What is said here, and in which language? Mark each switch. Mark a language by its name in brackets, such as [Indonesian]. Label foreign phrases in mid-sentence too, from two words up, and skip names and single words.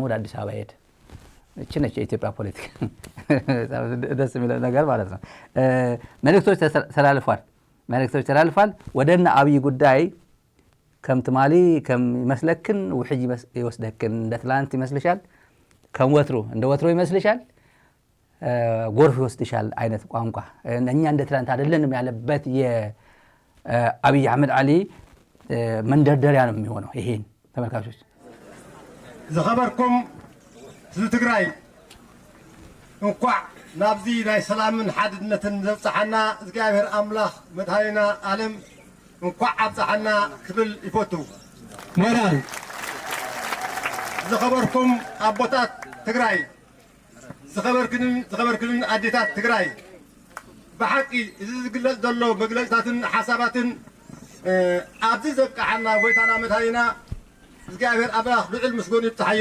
[Amharic] ወደ አዲስ አበባ ሄደ እቺ ነች የኢትዮጵያ ፖለቲካ ደስ የሚል ነገር ማለት ነው መልእክቶች ተላልፏል ወደና አብይ ጉዳይ [Tigrinya] ከምትማሊ ከመስለክን ወሕጂ ይወስደክን [Amharic] እንደ ትላንት ይመስልሻል እንደ ወትሮ ይመስልሻል ጎርፍ ይወስድሻል አይነት ቋንቋ እኛ እንደ ትላንት አይደለንም ያለበት የአብይ አህመድ አሊ መንደርደሪያ ነው የሚሆነው ይሄን ተመልካቾች [Tigrinya] ዘኸበርኩም ትግራይ እንኳዕ ናብዚ ናይ ሰላምን ሓድነትን ዘብጽሐና እግዚአብሔር አምላኽ መድኃኒና ዓለም እንኳዕ አብጽሐና ክብል ይፈቱ ሞራል ዘኸበርኩም አቦታት ትግራይ ዝኸበርክንን አዴታት ትግራይ ብሓቂ እዚ ዝግለጽ ዘሎ መግለጽታትን ሓሳባትን ኣብዚ ዘብቃሕና ጎይታና መድኃኒና እግዚአብሔር አምላኽ ልዑል ምስጉን ይብጽሐዮ